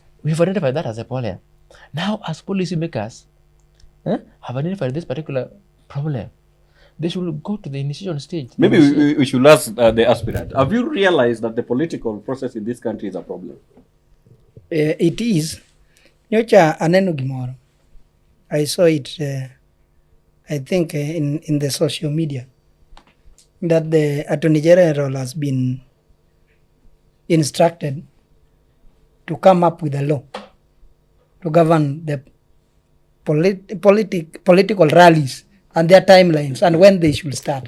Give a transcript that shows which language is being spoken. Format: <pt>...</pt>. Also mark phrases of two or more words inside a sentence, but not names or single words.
<en>We've identified that as a problem. Now, as policymakers have identified this particular problem, they should go to the initiation stage. Maybe we should ask the aspirant. Have you realized that the political process in this country is a problem? It is.</en> <luo>Nyocha aneno gimoro.</luo> <en>I saw it, I think, in the social media, that the Attorney General has been instructed to come up with a law to govern the political rallies and their timelines and when they should start.</en>